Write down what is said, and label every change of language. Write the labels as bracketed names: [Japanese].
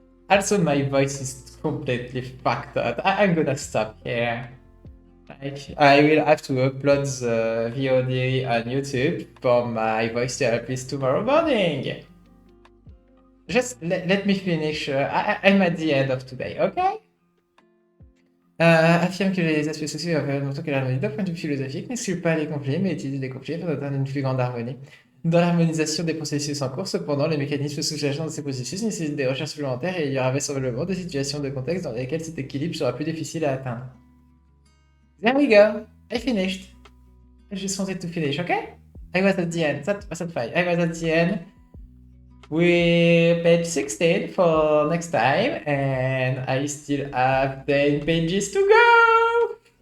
[English] Also, my voice is completely fucked up. I'm gonna stop here. Like, I will have to upload the VOD on YouTube for my voice therapist tomorrow morning. Just let me finish. I'm at the end of today, okay? [French] Affirme que les aspects sociaux et environnementaux que l'harmonie d'un point de vue philosophique n'excluent pas les conflits, mais utilisent les conflits afin d'atteindre une plus grande harmonie. Dans l'harmonisation des processus en cours, cependant, les mécanismes sous-jacents de ces processus nécessitent des recherches supplémentaires et il y aura vraisemblablement des situations de contexte dans lesquelles cet équilibre sera plus difficile à atteindre. [English] There we go! I finished. I just wanted to finish, okay? I was at the end. That was fine. I was at the end. With page 16 for next time, and I still have 10 pages to go!